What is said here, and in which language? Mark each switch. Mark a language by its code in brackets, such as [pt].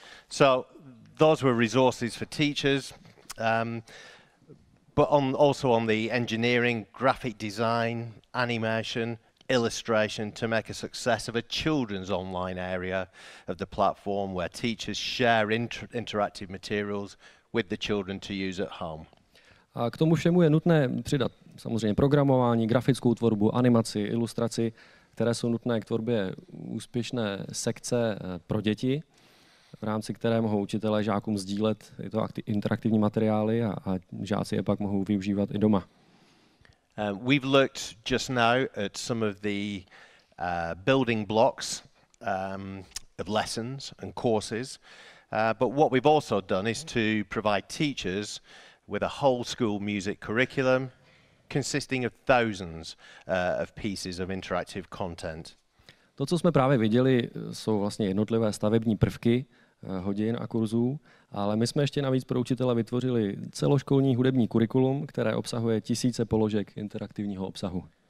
[en] So those were resources for teachers, but also on the engineering, graphic design, animation, illustration to make a success of a children's online area of the platform where teachers share interactive materials with the children to use at home. [cs] A k tomu všemu je nutné přidat samozřejmě programování, grafickou tvorbu, animaci, ilustraci, které jsou nutné k tvorbě úspěšné sekce pro děti, v rámci které mohou učitelé žákům sdílet tyto interaktivní materiály a žáci je pak mohou využívat i doma. [en] We've looked just now at some of the building blocks of lessons and courses, but what we've also done is to provide teachers with a whole school music curriculum consisting of thousands of pieces of interactive content. [cs] To, co jsme právě viděli, jsou vlastně jednotlivé stavební prvky hodin a kurzů, ale my jsme ještě navíc pro učitele vytvořili celoškolní hudební kurikulum, které obsahuje tisíce položek interaktivního obsahu.